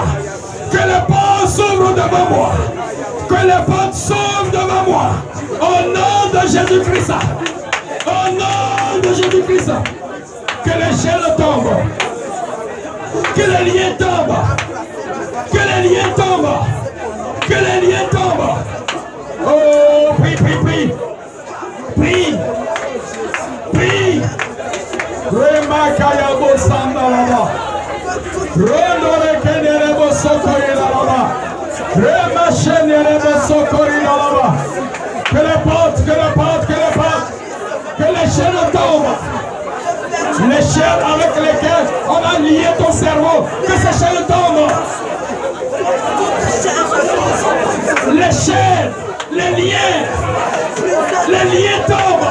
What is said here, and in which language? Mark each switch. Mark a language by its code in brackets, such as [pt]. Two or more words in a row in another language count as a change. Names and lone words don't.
[fr] Que les portes s'ouvrent devant moi. Que les portes s'ouvrent devant moi. Au nom de Jésus-Christ. Au nom de Jésus-Christ. Que les chaînes tombent. Que les liens tombent. Que les liens tombent. Que les liens tombent. Oh, prie, prie, prie. Prie. Prie. Remakayabo Sandalaba. Rondore Kenerebo Sokorilaba. Remachenерebo Sokorilaba. Que les portes, que les portes, que les portes, que les chaînes tombent. Les chaînes avec lesquelles on a lié ton cerveau, que ces chaînes tombent. Les chaînes, les liens tombent.